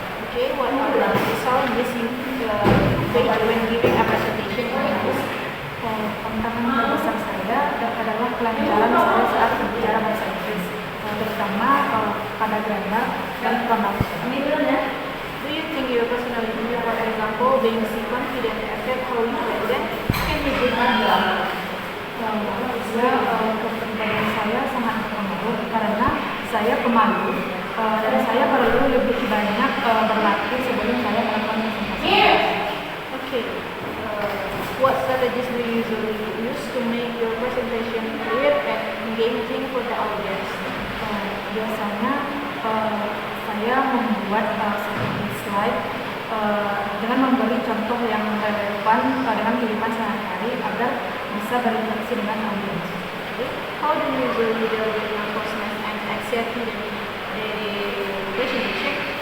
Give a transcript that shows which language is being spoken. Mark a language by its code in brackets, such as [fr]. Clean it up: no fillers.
[en] Okay, what are the challenges you face when giving a presentation in English? [id] Tantangan terbesar saya adalah kelancaran saya saat berbicara bahasa Inggris, terutama pada grammar dan pronunciation. [en] Do you think your personality, for example, being confident affect how you present? Can you give an example? [id] Kepribadian saya sangat berpengaruh karena saya pemalu dan saya perlu lebih banyak berlatih sebelum saya melakukan presentasi. [en] Okay. What strategies do you usually use to make your presentation clear and engaging for the audience? [id] Biasanya saya membuat seperti slide dengan memberi contoh yang relevan dengan kehidupan sehari-hari agar bisa berinteraksi dengan audiens. [en] How do you usually deal with nervousness and anxiety during presentation?